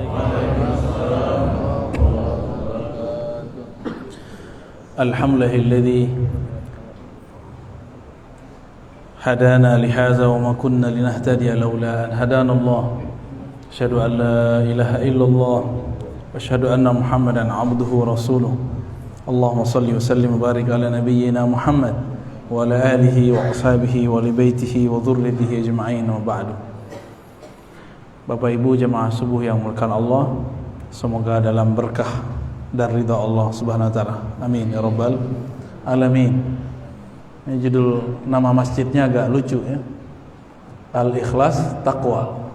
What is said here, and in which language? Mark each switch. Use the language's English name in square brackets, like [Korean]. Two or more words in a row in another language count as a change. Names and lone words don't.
[Arabic] الحمد لله الذي هدانا لهذا وما كنا لنهتدي لولا أن هدانا الله. أشهد أن لا إله إلا الله وأشهد أن محمدا عبده ورسوله. اللهم صل وسلم وبارك على نبينا محمد وعلى آله وأصحابه وآل بيته وذريته أجمعين وبعد. [Indonesian] Bapak Ibu jemaah subuh yang dimuliakan Allah, semoga dalam berkah dan ridha Allah [Arabic] سبحانه وتعالى. آمين يا رب العالمين. [Indonesian] Ini judul nama masjidnya agak lucu ya. Al-Ikhlas Taqwa.